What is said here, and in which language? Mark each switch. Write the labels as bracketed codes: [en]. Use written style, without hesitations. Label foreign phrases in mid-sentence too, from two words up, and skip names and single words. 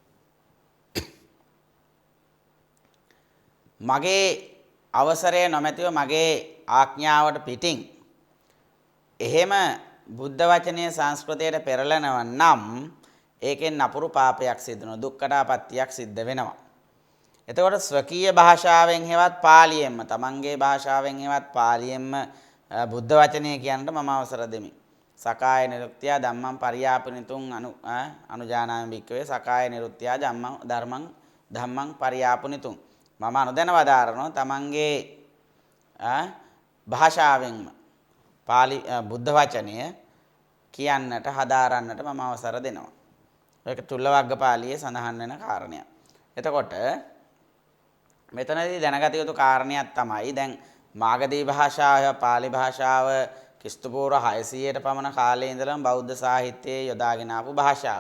[si] මගේ අවසරය නොමැතිව මගේ ආඥාවට පිටින් එහෙම බුද්ධ වචනය සංස්කෘතයට පෙරලනව නම් ඒකෙන් නපුරු පාපයක් සිදු වෙනවා, දුක්ඛටාපත්තියක් සිද්ධ වෙනවා. එතකොට ස්වකීය භාෂාවෙන් හෙවත් පාලියෙන්ම තමන්ගේ භාෂාවෙන් හෙවත් පාලියෙන්ම බුද්ධ වචනය කියන්නට මම අවසර දෙමි. [pi] සකාය නිරුක්තිය ධම්මං පරියාපනිතුං අනුජානාමි භික්ඛවේ සකාය නිරුක්තිය ධම්මං පරියාපනිතුං [si] මම අනුදැන වදාරනවා තමන්ගේ භාෂාවෙන්ම පාලි බුද්ධ වචනය කියන්නට හදාරන්නට මම අවසර දෙනවා. ඒක චුල්ලවග්ගපාලියේ සඳහන් වෙන කාරණයක්. එතකොට මෙතනදී දැනගත යුතු කාරණයක් තමයි දැන් මාගධී භාෂාව පාලි භාෂාව ක්‍රිස්තුපූර්ව 600ට පමණ කාලේ ඉඳලම බෞද්ධ සාහිත්‍යයේ යොදාගෙන ආපු භාෂාව.